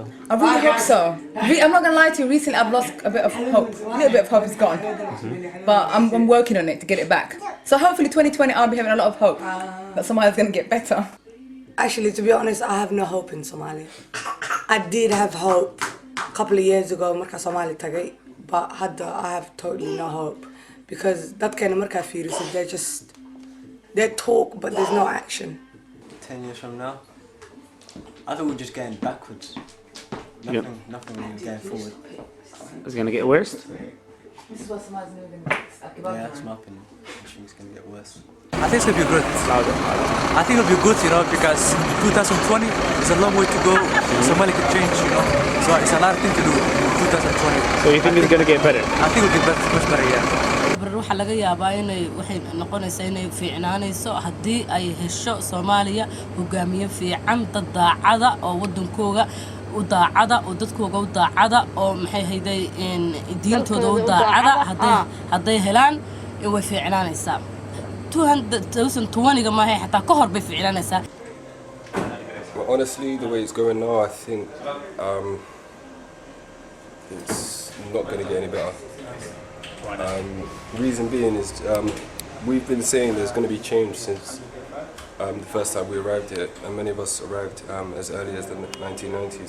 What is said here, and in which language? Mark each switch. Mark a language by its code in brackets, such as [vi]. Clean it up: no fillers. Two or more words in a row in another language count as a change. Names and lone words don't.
[en] I really hope so. I'm not gonna lie to you. Recently, I've lost a bit of hope. A little bit of hope is gone, but I'm working on it to get it back. So hopefully, 2020, I'll be having a lot of hope that Somalia's gonna get better. Actually, to be honest, I have no hope in Somalia. I did have hope a couple of years ago, [so] marka Somali tagay, [en] but I have totally no hope because that kind of marka virus, they talk, but there's no action. 10 years from now, I think we're just getting backwards. Nothing really going forward. It's gonna get worse. This is what Somalia's moving. Yeah, that's my opinion. I think it's gonna get worse. I think it's gonna be good. I think it'll be good, because 2020 is a long way to go. Somalia could change, So it's a lot of things to do in 2020. So you think it's gonna get better? I think it'll get better, much better, yeah. [so] Waxa laga yaabaa inay waxay noqonaysaa inay fiicnaanayso haddii ay hesho Soomaaliya hogaamiye fiican dad daacada oo wadankooga u daacada oo dadkooga u daacada oo maxay hayday in diintooda u daacada hadday helaan way fiicnaanaysaa 2020 ma hay xataa ka hor bay fiicnaanaysaa. [en] Well, honestly, the way it's going now, I think it's not going to get any better. Reason being is we've been saying there's going to be change since the first time we arrived here, and many of us arrived as early as the 1990s.